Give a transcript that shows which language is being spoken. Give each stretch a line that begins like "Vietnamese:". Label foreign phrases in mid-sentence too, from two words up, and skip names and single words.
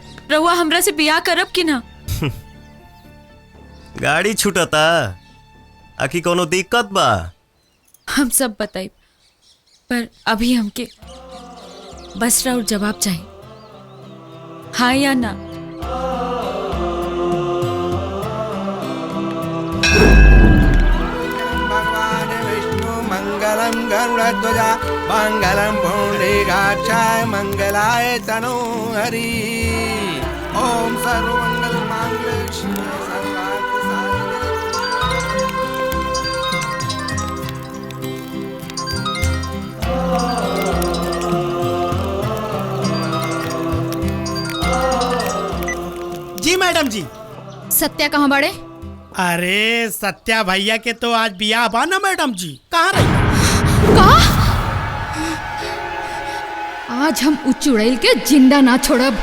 Bhojpuri: रउआ हमरा से बियाह करब कि ना? गाड़ी छूटता आखी कोनो दिक्कत बा? हम सब बताई, पर अभी हमके बस राउर जवाब चाहिए, हाँ या ना।
Sanskrit: मंगलम गरुड़ध्वजा मंगलम पुंडरीकाक्षाय मंगलाय तनोहरि। ओम सर्वमंगल मांगल्ये शिवे सर्वार्थ
Bhojpuri: साधिके। जी मैडम जी। सत्या कहाँ बड़े? अरे सत्या भैया के तो आज बियाह बा ना मैडम जी, कहाँ रही? आज हम उचुड़ैल के जिंदा ना छोड़ब।